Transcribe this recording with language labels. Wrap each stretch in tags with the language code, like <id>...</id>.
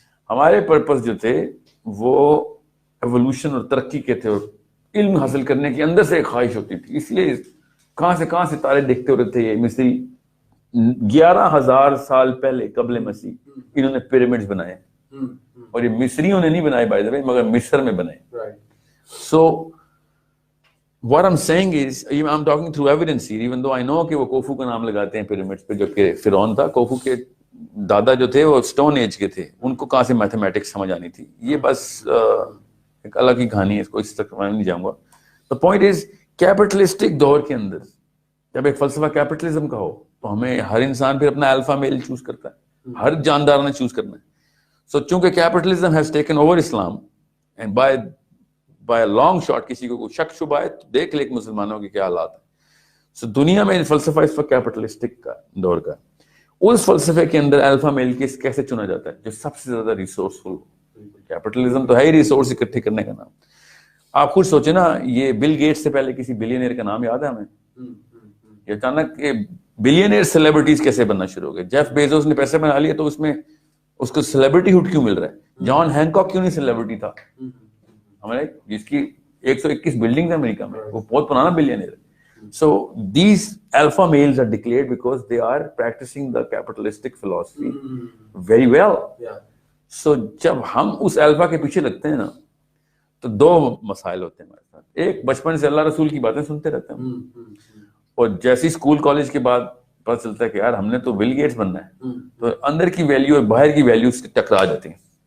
<ur>ہمارے پرپس جو تھے وہ ایوولوشن اور ترقی کے تھے, اور علم حاصل کرنے کی اندر سے ایک خواہش ہوتی تھی. اس لیے کہاں سے تارے دیکھتے ہوتے تھے. یہ مصری 11,000 سال پہلے قبل مسیح انہوں نے پیرامڈز بنائے, اور یہ مصریوں نے نہیں بنائے بائی دا وے, مگر مصر میں بنائے.</ur> <en>So what I'm saying is, I'm talking through evidence here, even though I know</en> <ur>کہ وہ کوفو کا نام لگاتے ہیں پیرامڈز پہ, جو کہ فرعون تھا. کوفو کے دادا جو تھے وہ اسٹون ایج کے تھے, ان کو کہاں سے میتھمیٹکس سمجھ آنی تھی. یہ بس ایک الگ ہی کہانی ہے, اس کو اس تک میں نہیں جاؤں گا.</ur> <en>The point is,</en> <ur>کیپٹلسٹک دور کے اندر جب ایک فلسفہ کیپٹلزم کا ہو تو ہمیں ہر انسان پھر اپنا الفا میل چوز کرتا ہے, ہر جاندار نے چوز کرنا ہے. سو چونکہ capitalism</ur> <en>has taken over Islam, and by long shot</en> <ur>کسی کو کوئی شک شبہ ہے تو دیکھ لے کہ مسلمانوں کے کیا حالات ہیں. سو دنیا میں فلسفہ اس وقت کیپٹلسٹک کا دور کا. اس فلسفے کے اندر الفا میل کیسے چنا جاتا ہے جو سب سے زیادہ ریسورسفل ہو. کیپٹلزم تو ہے ہی ریسورس اکٹھے کرنے کا نام. آپ خود سوچیں نا, یہ بل گیٹس سے پہلے کسی بلینئر کا نام یاد ہے ہمیں؟ یہ اچانک بلینئر سیلیبریٹیز کیسے بننا شروع ہو گئے. جیف بیزوس نے پیسے بنا لیے تو اس میں اس کو سیلیبریٹی ہوڈ کیوں مل رہا ہے؟ جان ہینکاک کیوں نہیں سیلیبریٹی تھا ہمارے, جس کی 121 بلڈنگ ہے امریکہ میں, وہ بہت پرانا بلینئر ہے.</ur> <en>So these alpha males are declared because they are practicing the capitalistic philosophy very well.</en> <ur>So جب ہم اس الفا کے پیچھے لگتے ہیں نا تو دو مسائل ہوتے ہیں ہمارے ساتھ. ایک, بچپن سے اللہ رسول کی باتیں سنتے رہتے ہیں, اور جیسے اسکول کالج کے بعد پتہ چلتا ہے کہ یار ہم نے تو بل گیٹس بننا ہے, تو اندر کی ویلیو اور باہر کی ویلیو ٹکرا جاتی ہیں.</ur>